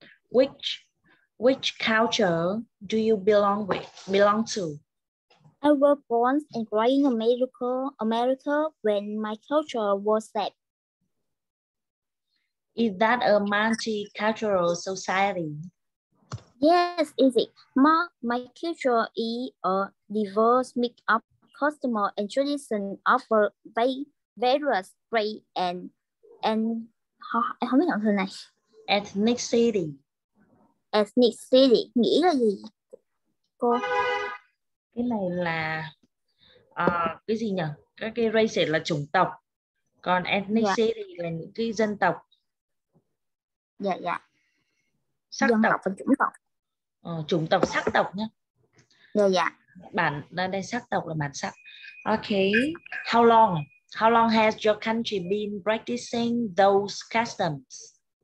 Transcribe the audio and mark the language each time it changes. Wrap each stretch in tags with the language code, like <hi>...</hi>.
<en>Which culture do you belong to? I was born and raised in America when my culture was set. Is that a multicultural society? Yes, is it? My culture is a diverse mix of customer and tradition of various race and</en> <vi>em không biết đoạn từ này.</vi> <en>Ethnicity.</en> <vi>Ethnicity nghĩa là gì cô? Cái này là cái gì nhỉ? Các cái race là chủng tộc, còn ethnicity là những cái dân tộc. Dạ. Sắc dân tộc tộc và chủng tộc. Chủng tộc, sắc tộc nhé. Dạ. Bản đây sắc tộc là bản sắc.</vi> <en>Okay. How long has your country been practicing those customs?</en>